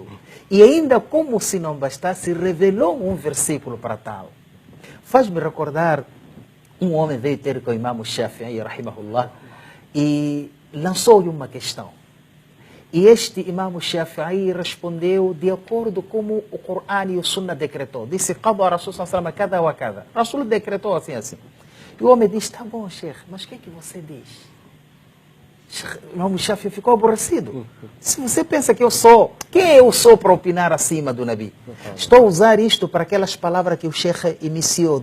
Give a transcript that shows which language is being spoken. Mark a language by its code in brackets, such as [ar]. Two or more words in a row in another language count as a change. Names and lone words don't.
[pt] E ainda, como se não bastasse, revelou um versículo para tal. Faz-me recordar, um homem veio ter com o Imam Shafi'i, rahimahullah, e lançou-lhe uma questão. E este Imam Shafi'i respondeu de acordo como o Corão e o Sunnah decretou. Disse: [ar] "قضى رسول صلى الله عليه وسلم كذا وكذا." [pt] Rasul decretou assim. E o homem disse: "Tá bom, Sheikh, mas o que é que você diz?" O Imam Shafi'i ficou aborrecido. Se você pensa que eu sou, quem eu sou para opinar acima do Nabi? Estou a usar isto para aquelas palavras que o Sheikh iniciou.